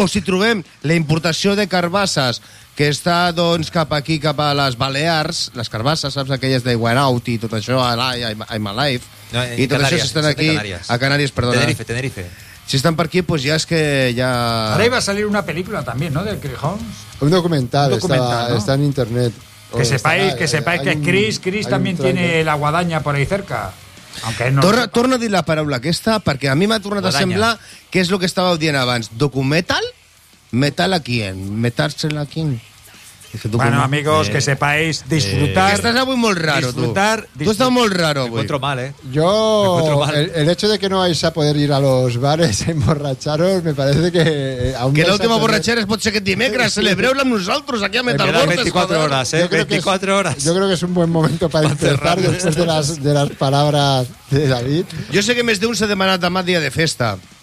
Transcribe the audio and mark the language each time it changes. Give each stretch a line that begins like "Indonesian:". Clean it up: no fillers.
Catalan: si trobem la importació de carbasses que està doncs cap aquí, cap a les Balears, les carbasses, saps, aquelles de Guaraut i tot això, I'm Alive, no, i tot Canàries, això, si estan aquí, Canàries. A Canàries, perdona. Tenerife. Si estan per aquí, pues ja és que ja... Ara hi va salir una pel·lícula també, no?, del Chris Holmes. Un documental, està, no? Està en internet.
Spanish: Que sepáis que Chris també tiene la guadaña por ahí cerca.
Catalan: No torna a dir la paraula aquesta, perquè a mi m'ha tornat a semblar que és el que estava dient abans.
Spanish: Documental? Metal a quién? Metarse a quién? Bueno, amigos, que sepáis disfrutar.
Catalan: Que estàs avui molt raro,
Spanish: disfrutar,
Catalan: tu. Tu estàs molt raro avui.
Spanish: Me encuentro mal, Yo, el hecho de que no vais a poder ir a los bares a emborracharos, me parece que...
Catalan: Aún que l'última borratxera es pot ser que dimecres, celebreu-la amb nosaltres aquí a Metal Bordes. 24 hores, 24 hores.
Spanish: Yo creo que es un buen momento para empezar después de las palabras de David.
Catalan: Yo sé que més d'un s'ha demanat demà dia de festa.